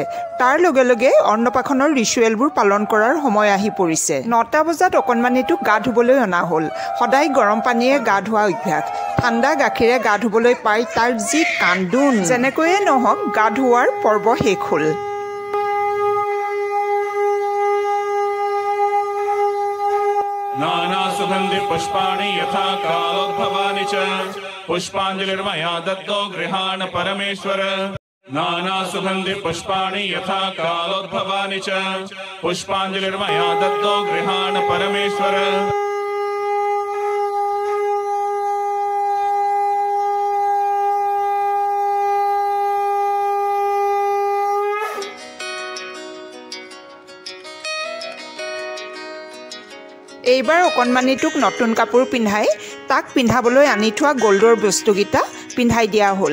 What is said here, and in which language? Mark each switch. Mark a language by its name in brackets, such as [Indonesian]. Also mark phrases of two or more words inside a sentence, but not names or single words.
[Assamese] তাৰ লগে লগে অন্নপ্ৰাশনৰ ৰিচুৱেলবোৰ পালন কৰাৰ সময় আহি পৰিছে। 9টা বজাত অকণমানিটোক গা ধুবলৈ অনা হ'ল। সদায় গৰম পানীয়ে গা ধোৱা অভ্যাস। ঠাণ্ডা গাখীৰে গা ধুবলৈ পাই তাৰ যি কান্দোন। যেনেকৈয়ে নহওক গা ধোৱাৰ পৰ্ব শেষ হ'ল। [Sanskrit] नाना सुगंधि पुष्पाणि यथा कालोद्भवानि च पुष्पांजलिर्मया दत्तो गृहाण परमेश्वर। नाना सुगंधि पुष्पाणि यथा कालोद्भवानि च पुष्पांजलिर्मया दत्तो गृहाण परमेश्वर। [Assamese] এইবাৰ অকণমানিটোক নতুন কাপোৰ পিন্ধাই তাক পিন্ধাবলৈ আনি থোৱা গ'ল্ডৰ বস্তুকেইটা পিন্ধাই দিয়া হ'ল।